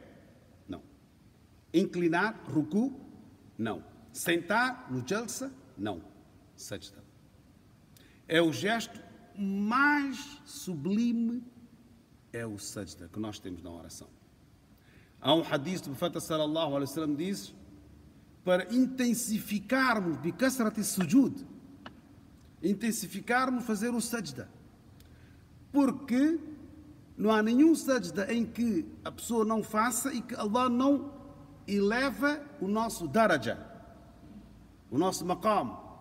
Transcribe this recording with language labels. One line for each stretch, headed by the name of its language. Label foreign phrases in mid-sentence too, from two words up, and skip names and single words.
Portuguese: Não. Inclinar, ruku? Não. Sentar no jalsa? Não. Sajda. É o gesto mais sublime, é o sajda que nós temos na oração. Há um hadith do profeta
Arabic: صلى الله عليه وسلم
Portuguese: diz, para intensificarmos
Arabic: بكثرة السجود,
Portuguese: intensificarmos fazer o sajda. Porque não há nenhum sajda em que a pessoa não faça e que Allah não eleva o nosso daraja, o nosso maqam.